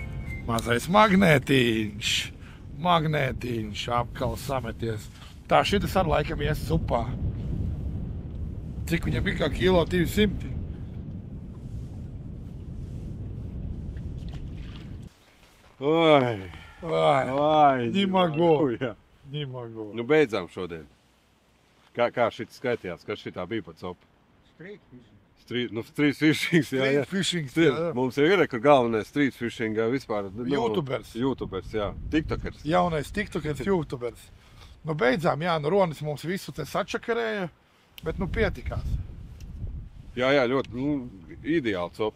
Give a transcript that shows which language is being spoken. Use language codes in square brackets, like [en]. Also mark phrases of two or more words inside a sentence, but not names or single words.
[lv] Mazais magnētiņš. Magnētiņš apkals sameties. Tā, šitas ar laikam ies supā. Cik viņam bija kā kilo 200? Oi, [ru] Ой, [lv] oi. [ru] Не могу. [lv] Jā. [ru] не могу. [lv] Nu, beidzām šodien. Kā šit skaitījās, kas šitā bija pa copu? [en] Street fishing. Street fishing, [lv] jā. [en] Fishing. [lv] Mums jau ir, kur galvenais [en] street fishing [lv] vispār. [en] YouTubers. YouTubers, jā. TikTokers. [lv] Jaunais [en] tiktokers, YouTubers. [lv] Nu, beidzām, jā, nu Ronis mums visu te sačakarēja, bet nu pietikās. Jā, ļoti ideāli copa.